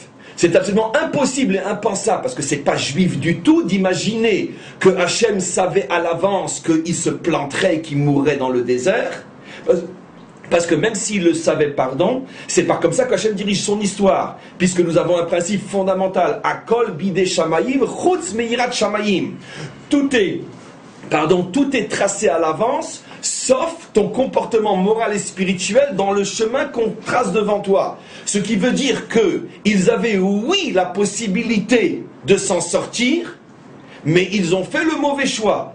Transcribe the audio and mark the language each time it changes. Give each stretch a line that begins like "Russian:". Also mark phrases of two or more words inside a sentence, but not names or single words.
French: C'est absolument impossible et impensable, parce que c'est pas juif du tout, d'imaginer que Hachem savait à l'avance qu'il se planterait et qu'il mourrait dans le désert. Parce que même s'il le savait, c'est pas comme ça qu'Hachem dirige son histoire. Puisque nous avons un principe fondamental.
Hebrew: Akol bidei shamayim, chutz meirat shamayim.
French: Tout est tracé à l'avance, sauf ton comportement moral et spirituel dans le chemin qu'on trace devant toi. Ce qui veut dire qu'ils avaient, oui, la possibilité de s'en sortir, mais ils ont fait le mauvais choix.